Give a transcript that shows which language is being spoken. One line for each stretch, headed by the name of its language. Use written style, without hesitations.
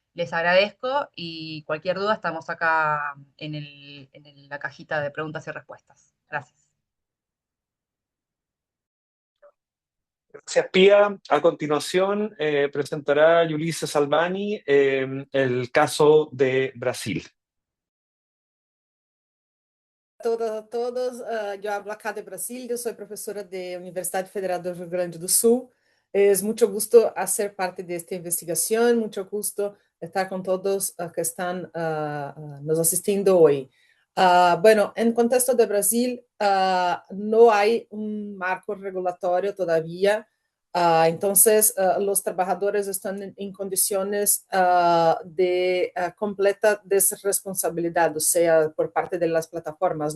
Spanish: Les agradezco y cualquier duda estamos acá en la cajita de preguntas y respuestas. Gracias. Gracias, Pía. A continuación, presentará Ulises Albani el caso de Brasil. A todos.
Portuguese: Eu
Spanish: hablo acá
Portuguese: de Brasil, eu sou professora da Universidade Federal do Rio Grande do Sul. É muito gosto a ser parte desta investigação, muito gosto estar com todos que estão nos assistindo hoje.
Spanish: Bueno, en contexto de Brasil, no hay un marco regulatorio todavía. Entonces, los trabajadores están en condiciones de completa desresponsabilidad, o sea, por parte de las plataformas.